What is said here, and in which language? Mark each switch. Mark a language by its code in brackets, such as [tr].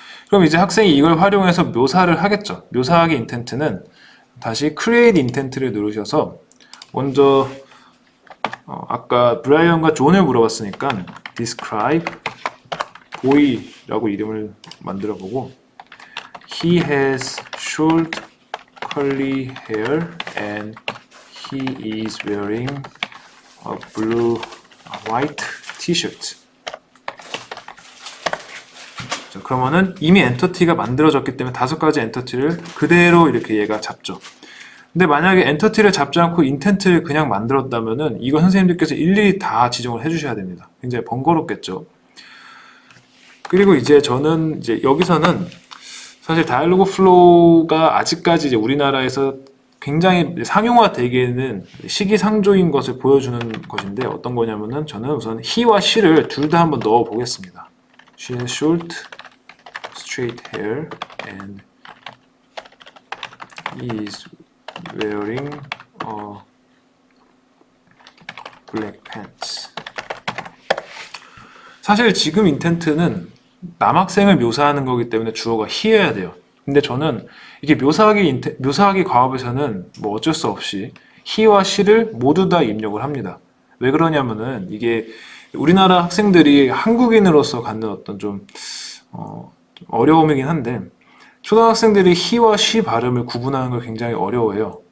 [ko] 그럼 이제 학생이 이걸 활용해서 묘사를 하겠죠. 묘사하기 인텐트는 다시 create intent를 누르셔서 먼저 아까 브라이언과 존을 물어봤으니까 describe boy라고 이름을 만들어 보고 [en] he has short curly hair and he is wearing a white t-shirt. [ko] 자, 그러면은 이미 엔터티가 만들어졌기 때문에 5가지 엔터티를 그대로 이렇게 얘가 잡죠. 근데 만약에 엔터티를 잡지 않고 인텐트를 그냥 만들었다면은 이거 선생님들께서 일일이 다 지정을 해주셔야 됩니다. 굉장히 번거롭겠죠. 그리고 이제 저는 이제 여기서는 사실 다이얼로그 플로우가 아직까지 이제 우리나라에서 굉장히 상용화되기에는 시기상조인 것을 보여주는 것인데 어떤 거냐면은 저는 우선 he와 she를 둘 다 한번 넣어 보겠습니다. [en] She has short, straight hair and he is wearing black pants. [ko] 사실 지금 인텐트는 남학생을 묘사하는 거기 때문에 주어가 he여야 돼요. 근데 저는 이게 묘사하기 과업에서는 뭐 어쩔 수 없이 he와 she를 모두 다 입력을 합니다. 왜 그러냐면은 이게 우리나라 학생들이 한국인으로서 갖는 어떤 좀 어려움이긴 한데 초등학생들이 he와 she 발음을 구분하는 걸 굉장히 어려워해요.